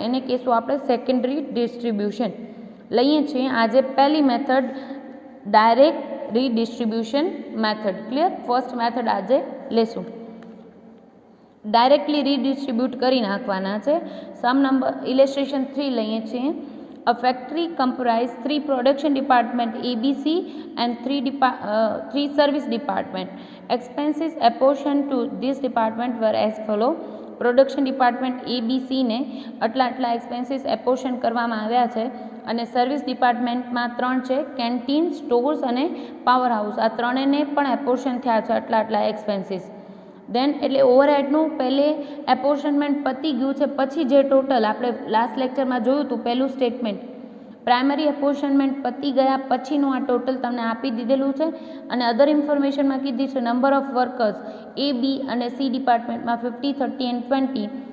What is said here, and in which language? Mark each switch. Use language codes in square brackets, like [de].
[gu] એને કહેશું આપણે સેકન્ડરી ડિસ્ટ્રીબ્યુશન. લઈએ છીએ આજે પહેલી method direct રીડિસ્ટ્રીબ્યુશન method. Clear? First method આજે લેશું. ડાયરેક્ટલી રીડિસ્ટ્રીબ્યુટ કરી નાખવાના છે. સમ નંબર ઇલેસ્ટ્રેશન 3 લઈએ છીએ. [en] A factory comprise 3 production department ABC and 3 service department. Expenses apportioned to this department were as follow. [gu] Production department ABC ને આટલા એક્સપેન્સીસ એપોર્શન કરવામાં આવ્યા છે, અને સર્વિસ ડિપાર્ટમેન્ટમાં 3 છે: કેન્ટીન, સ્ટોર્સ અને પાવર હાઉસ. આ ત્રણેયને પણ એપોર્શન થયા છે આટલા એક્સપેન્સીસ. દેન એટલે ઓવરહેડનું પહેલે એપોર્શનમેન્ટ પતી ગયું છે, પછી જે ટોટલ આપણે લાસ્ટ લેક્ચરમાં જોયું હતું, પહેલું સ્ટેટમેન્ટ પ્રાઇમરી એપોર્શનમેન્ટ પતી ગયા પછીનું આ ટોટલ તમને આપી દીધેલું છે, અને અધર ઇન્ફોર્મેશનમાં કીધી છે number of workers A, B અને C ડિપાર્ટમેન્ટમાં 50, 30 એન્ડ 20.